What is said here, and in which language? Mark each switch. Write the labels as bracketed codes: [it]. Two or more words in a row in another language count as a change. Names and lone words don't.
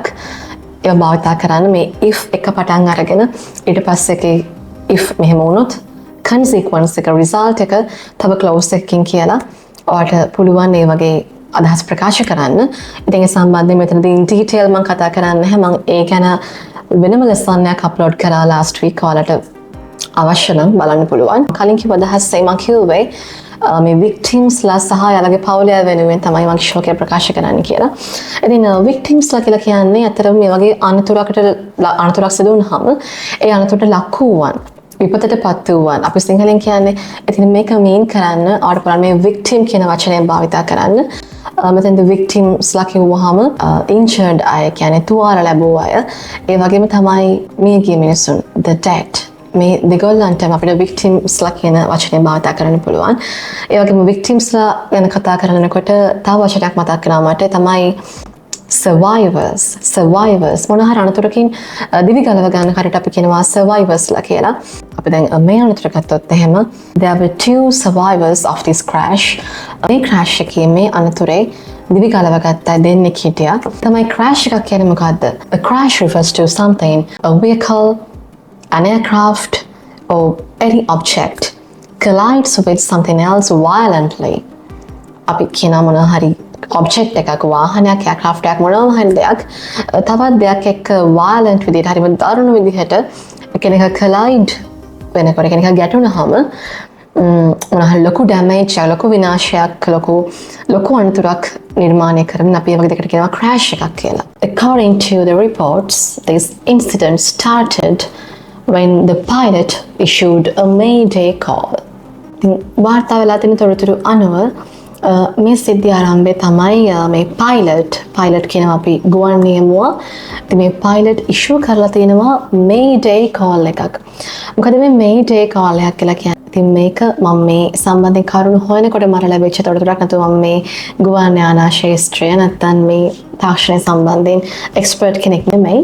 [si] ඒවා භාවිතා කරන්න මේ if එක පටන් අරගෙන ඊට පස්සේ if මෙහෙම වුණොත් consequence එක result එක තව clause එකකින් කියලා ඔයාලට පුළුවන් මේ වගේ අදහස් ප්‍රකාශ කරන්න. ඉතින් ඒ සම්බන්ධයෙන් මෙතනදී in detail මම කතා කරන්නේ නැහැ. මම ඒ ගැන වෙනම lesson එකක් upload කරා [en] last week [si] ඔයාලට අවශ්‍ය නම් බලන්න පුළුවන්. කලින් කිව්ව අදහසයි මම කිව්වේ මේ victimsලා සහ යාළගේ පවුල වෙනුවෙන් තමයි මම ශෝකය ප්‍රකාශ කරන්න කියලා. ඉතින් victimsලා කියලා කියන්නේ අතරම මේ වගේ අනතුරක් සිදු වුණාම ඒ අනතුරට ලක් වූවන් විපතට පත් වූවන් අපි සිංහලෙන් කියන්නේ ඉතින් මේක මීන් කරන්න ආවට බලන්න මේ victim කියන වචනය භාවිතා කරන්න මෙතෙන්ද victimsලා කිව්වහම injured අය කියන්නේ තුවාල ලැබුව අය ඒ වගේම තමයි මියගිය මිනිසුන් [en] the dead [si] මේ දෙගොල්ලන්ටම අපිට victimsලා කියන වචනය භාවිතා කරන්න පුළුවන් ඒ වගේම victimsලා ගැන කතා කරනකොට තව වචනයක් මතක් වෙනවා මට තමයි survivors මොන හරි අනතුරකින් දිවි ගලව ගන්න කඩට අපි කියනවා survivorsලා කියලා. අපි දැන් මේ අනතුර ගත්තොත් එහෙම [en] there were 2 survivors of this crash. [si] මේ crash එකේ මේ අනතුරේ දිවි ගලව ගත්ත දෙන්නෙක් හිටියා. තමයි crash එකක් කියන්නේ මොකද්ද? [en] A crash refers to something, a vehicle, an aircraft or any object collides with something else violently. [si] අපි කියනවා මොන හරි object එකක් වාහනයක් aircraft එකක් මොනවාම හරි දෙයක් තවත් දෙයක් එක්ක violent විදිහට හරිම දරුණු විදිහට කෙනෙක් collide වෙනකොට කෙනෙක් ගැටුණාම මොන හරි ලොකු damage එකක් ලොකු විනාශයක් ලොකු අනතුරක් නිර්මාණය කරන අපි ඒ වගේ දෙයකට කියනවා crash එකක් කියලා. [en] According to the reports, this incident started when the pilot issued a mayday call. [si] වාර්තා වෙලා තියෙන තොරතුරු අනුව මේ සිද්ධිය ආරම්භය තමයි මේ පයිලට් කියනවා අපි ගුවන් නියමුවා. ඉතින් මේ පයිලට් ඉෂුව කරලා තියෙනවා [en] mayday call [si] එකක්. මොකද මේ [en] mayday call [si] එකක් කියලා කියන්නේ? ඉතින් මේක මම මේ සම්බන්ධයෙන් කරුණු හොයනකොට මට ලැබිච්ච තොරතුරක් නැතුව මම මේ ගුවන් යානා ශාස්ත්‍රය නැත්තම් මේ තාක්ෂණය සම්බන්ධයෙන් එක්ස්පර්ට් කෙනෙක් නෙමෙයි.